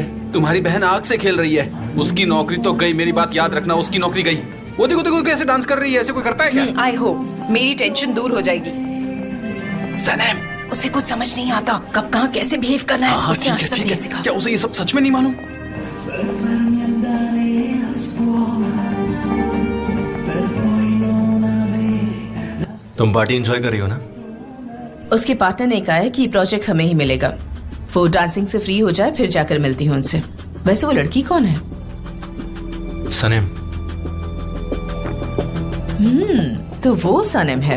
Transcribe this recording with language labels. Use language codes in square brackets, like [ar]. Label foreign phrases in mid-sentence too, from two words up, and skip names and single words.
[hi] तुम्हारी बहन आग से खेल रही है। उसकी नौकरी तो गई, मेरी बात याद रखना, उसकी नौकरी गई। वो देखो देखो कैसे डांस कर रही है। ऐसे कोई करता है क्या? [en] I hope [hi] मेरी टेंशन दूर हो जाएगी। सनम, उसे कुछ समझ नहीं आता कब कहाँ कैसे बिहेव करना है। हाँ उसने ठीक आज है तक ठीक नहीं है। सीखा। क्या उसे ये सब सच में नहीं मालूम? [it] Per farmi andare a scuola, per poi non avere. [hi] तुम [en] party enjoy [hi] कर रही हो ना? उसके पार्टनर ने कहा है कि प्रोजेक्ट हमें ही मिलेगा। वो डांसिंग से फ्री हो जाए फिर जाकर मिलती हूँ उनसे। वैसे वो लड़की कौन है? सनम। तो वो सनम है।